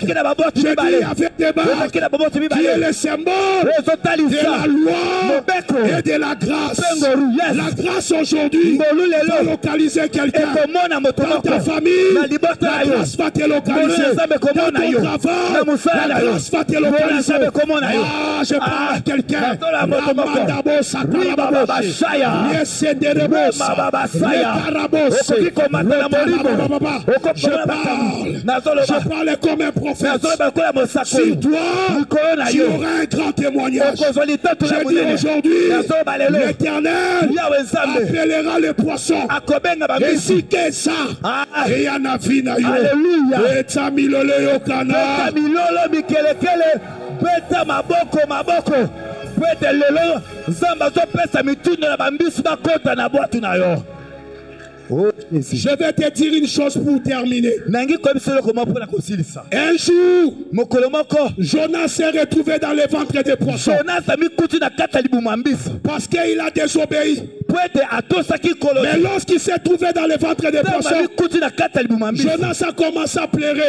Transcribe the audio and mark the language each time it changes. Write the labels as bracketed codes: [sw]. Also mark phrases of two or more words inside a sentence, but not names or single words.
[fr] Je dis il y avait des barques qui est le symbole de la loi et de la grâce. La grâce aujourd'hui va localiser quelqu'un. Dans ta famille, la grâce va te localiser. Dans ton travail, la grâce va te localiser. Ah, je parle à quelqu'un. Ramandabo Sakarababa. Yesenderebos. Yekarabos. Je parle comme un prophète. Sur toi, tu auras un grand témoignage. Je dis aujourd'hui, l'Éternel appellera le poisson. Et si que ça, et y en a fini. Alléluia. Et Tamilole Yokana. [ln] Tamilolo Mikelekele. Beta Maboko Maboko. poete lelo nzambe azopesa mituni na bambisi bakota na bwatu na yo. [fr] Oh, je vais te dire une chose pour terminer. Un jour, Jonas s'est retrouvé dans le ventre des poissons. Parce qu'il a désobéi. Mais lorsqu'il s'est trouvé dans le ventre des poissons, Jonas a commencé à pleurer.